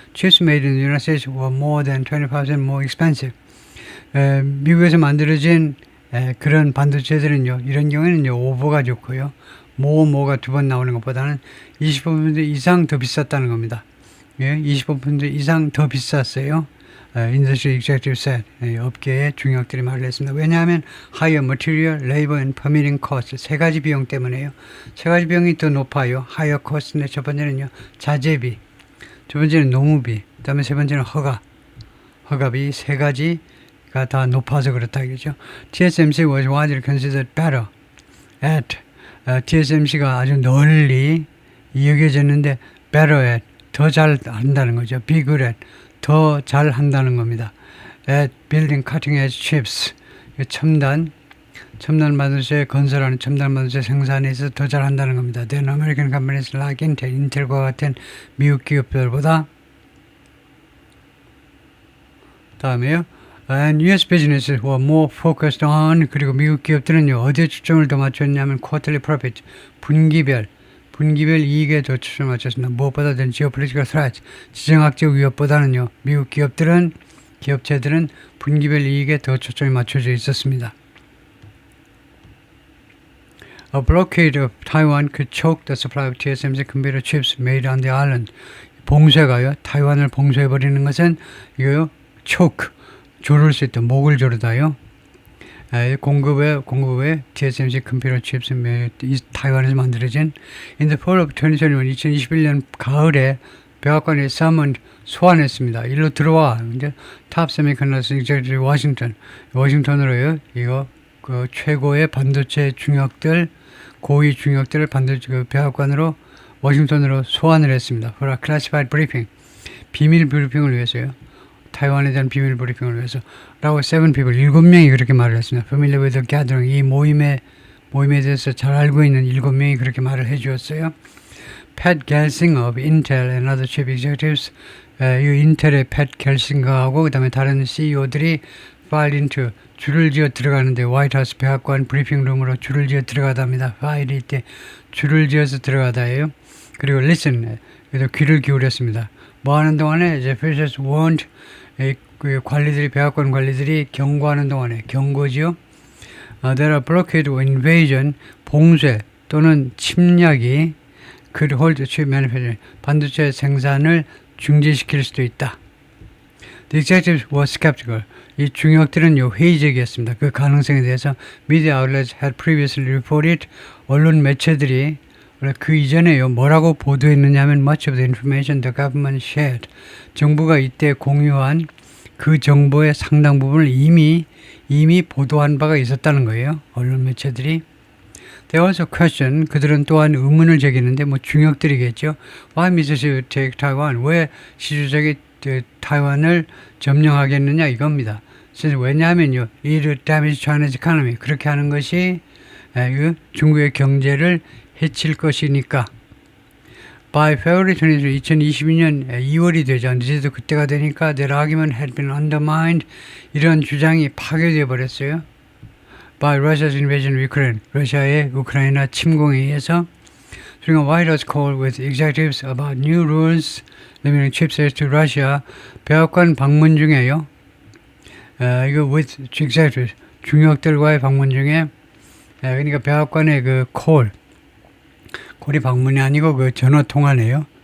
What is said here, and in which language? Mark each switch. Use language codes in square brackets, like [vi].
[en] Chips made in the United States were more than 25% more expensive. [ko] 미국에서 만들어진 그런 반도체들은요. 이런 경우에는요. 오버가 좋고요. 뭐가 두 번 나오는 것보다는 25% 이상 더 비쌌다는 겁니다. 25% 이상 더 비쌌어요. [en] Industry Executive said. [ko] 업계의 중역들이 말을 했습니다. [en] 왜냐하면 higher material, labor and permitting cost [ko] 세 가지 비용 때문에요. 세 가지 비용이 더 높아요. higher cost인데 첫 번째는요. 자재비, 두 번째는 노무비, 그 다음에 세 번째는 허가비 세 가지가 다 높아서 그렇다 이거죠. [en] TSMC was widely considered better at [ko] TSMC가 아주 널리 여겨졌는데 better at 더 잘 한다는 거죠. be good at 더 잘 한다는 겁니다. [en] At building cutting edge chips. [ko] 첨단 반도체 건설하는 첨단 반도체 생산에 있어서 더 잘 한다는 겁니다. [en] Then American companies like Intel, [ko] 인텔과 같은 미국 기업들보다 다음에요. [en] And US businesses were more focused on [ko] 그리고 미국 기업들은요. 어디에 초점을 더 맞췄냐면 [en] quarterly profit, [ko] 분기별 이익에 더 초점을 맞췄습니다. 무엇보다든 [en] geopolitical threat, [ko] 지정학적 위협보다는요. 미국 기업체들은 분기별 이익에 더 초점이 맞춰져 있었습니다. [en] A blockade of Taiwan could choke the supply of TSMC computer chips made on the island. [ko] 봉쇄가요. 타이완을 봉쇄해버리는 것은 이거요. choke, 조를 수 있다. 목을 조르다요. 공급에 TSMC 컴퓨터 칩스 타이완에서 만들어진 [en] In the fall of 2021, [ko] 2021년 가을에 백악관에 소환했습니다. 일로 들어와. 이제 탑 세미컨덕터 executive 워싱턴으로요. 이거 그 최고의 반도체 중역들, 고위 중역들을 반도체 백악관으로 워싱턴으로 소환을 했습니다. [en] For a classified briefing, [ko] 비밀 브리핑을 위해서요. 타이완에 대한 비밀 브리핑을 위해서 라고 7명이 그렇게 말을 했습니다. [en] Familiar with the gathering, [ko] 이 모임에 대해서 잘 알고 있는 7명이 그렇게 말을 해주었어요. Pat Gelsinger of Intel and other chip executives, 이 인텔의 Pat Gelsinger하고 그 다음에 다른 CEO들이 filed into 줄을 지어 들어가는데 화이트하우스 백악관 브리핑룸으로 줄을 지어 들어가답니다. 파일이 때 줄을 지어서 들어가다예요. 그리고 listen, 그래서 귀를 기울였습니다. 뭐 하는 동안에 이제 officials warned, 백악관 관리들이 경고하는 동안에 경고지요. [en] There are blockade or invasion, [ko] 봉쇄 또는 침략이 [en] could hold chip manufacturing, 반도체 생산을 중지시킬 수도 있다. The executives were skeptical. [ko] 이 중역들은요 회의적이었습니다. 그 가능성에 대해서 [en] media outlets had previously reported, [ko] 언론 매체들이 그 이전에요 뭐라고 보도했느냐 하면 much of the information the government shared, 정부가 이때 공유한 그 정보의 상당 부분을 이미 보도한 바가 있었다는 거예요. 언론 매체들이. They also question, 그들은 또한 의문을 제기하는데 뭐 중역들이겠죠. [en] Why Mr. Xi take Taiwan? [ko] 왜 시주석이 타이완을 점령하겠느냐 이겁니다. 그래서 왜냐하면요, [en] it would damage China's economy. [ko] 그렇게 하는 것이 중국의 경제를 해칠 것이니까. By February 23, 2022년 2월이 되죠. 이제도 그때가 되니까 [en] their argument had been undermined. [ko] 이런 주장이 파괴되어 버렸어요. [en] By Russia's invasion of Ukraine. [ko] 러시아의 우크라이나 침공에 의해서. [en] During a White House call with executives about new rules limiting chip sales to Russia. [ko] 백악관 방문 중에요. [en] 이거 with executives. [ko] 중역들과의 방문 중에 그러니까 백악관의 그 콜이 방문이 아니고 그 전화 통화네요.